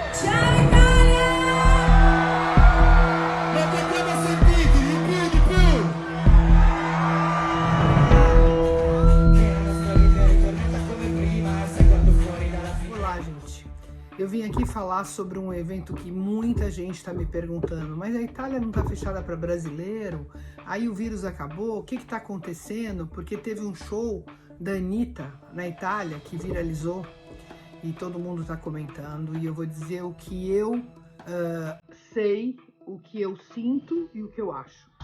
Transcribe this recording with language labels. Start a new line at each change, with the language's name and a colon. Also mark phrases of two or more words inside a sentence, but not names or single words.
Italian: Ciao Italia! Ma che abbiamo sentito? Di più, di più! Che la storia ritornata come prima, sai quando fuori dalla fine.
Portuguese: Olá, gente. Eu vim aqui falar sobre um evento que muita gente está me perguntando, mas a Itália não está fechada para brasileiro? Aí o vírus acabou? O que está acontecendo? Porque teve um show da Anitta na Itália que viralizou e todo mundo está comentando, e eu vou dizer o que eu sei, o que eu sinto e o que eu acho.